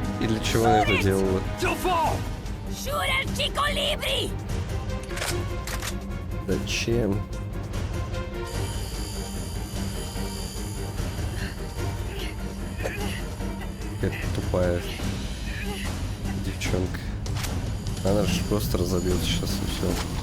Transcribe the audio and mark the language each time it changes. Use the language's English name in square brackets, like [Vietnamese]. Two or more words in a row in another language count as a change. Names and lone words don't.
[Russian] для чего она это делала? Shoot el chico libre! Зачем? Какая тупая девчонка. Она же просто разобьется сейчас и все.